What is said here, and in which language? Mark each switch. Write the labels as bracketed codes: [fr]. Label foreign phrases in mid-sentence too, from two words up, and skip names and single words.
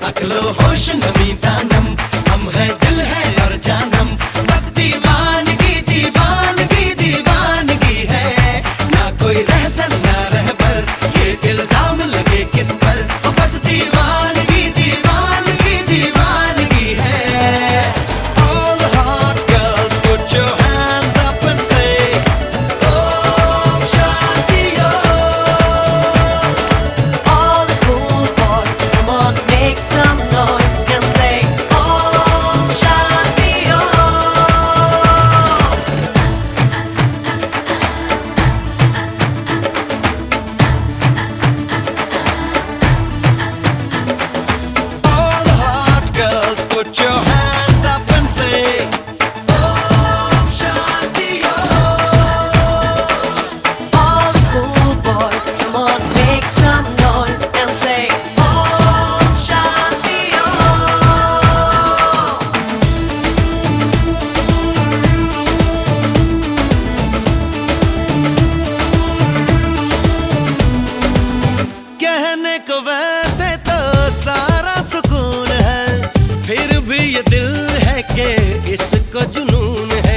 [fa] عقل و هوش نمی‌دانم, [hi] हम हैं दिल है और जानम। बस दीवानगी दीवानगी दीवानगी है, ना कोई रहसन ना रहबर, ये इल्जाम लगे किस पर। बस दीवानगी दीवानगी दीवानगी है। [en] All the hot girls put your hands up and say Om Shanti Om। All the cool boys, come on, make some noise and say Om Shanti Om। All the hot girls put your hands up and say Om Shanti Om। All the cool boys, come on, make some noise and say Om Shanti Om। [hi] कहने को वैसे तो सारा सुकून है, फिर भी ये दिल है कि इसको जुनून है।